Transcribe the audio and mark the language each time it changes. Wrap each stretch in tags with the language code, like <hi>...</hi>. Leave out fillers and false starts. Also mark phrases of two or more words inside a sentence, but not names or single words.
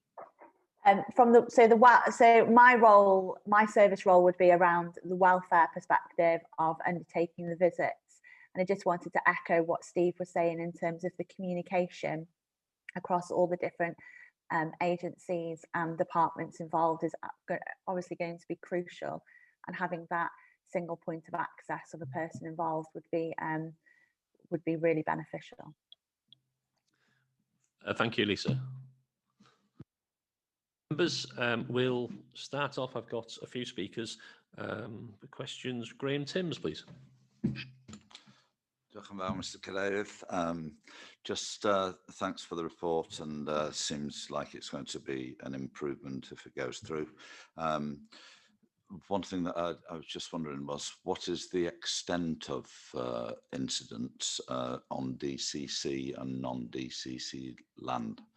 <en>So my service role would be around the welfare perspective of undertaking the visits, and I just wanted to echo what Steve was saying in terms of the communication across all the different agencies and departments involved is obviously going to be crucial, and having that single point of access of a person involved would be really beneficial. Thank you, Lisa. Members, we'll start off. I've got a few speakers. The questions. Graham Timms, please.</en> <cy>Diolch yn fawr, Mr. Cadeirydd.</cy> <en>Just thanks for the report, and seems like it's going to be an improvement if it goes through. One thing that I was just wondering was, what is the extent of incidents on DCC and non-DCC land?</en>